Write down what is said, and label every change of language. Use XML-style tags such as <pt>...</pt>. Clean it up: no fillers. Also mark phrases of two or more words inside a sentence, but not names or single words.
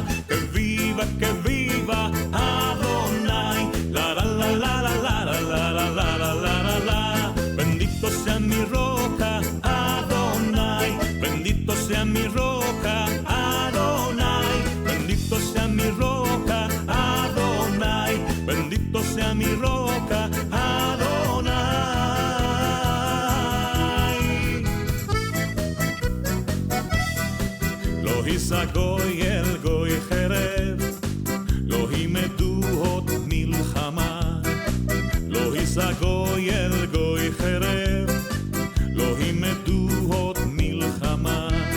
<es>Que viva Adonai, la la la la la la la la la la la. Bendito sea mi roca, Adonai, bendito sea mi roca, Adonai, bendito sea mi roca, Adonai, bendito sea mi roca, Adonai.</es> <he>גוי אל גוי חרב, לא ילמדו עוד מלחמה. לא יזגוי אל גוי חרב, לא ילמדו עוד מלחמה.</he>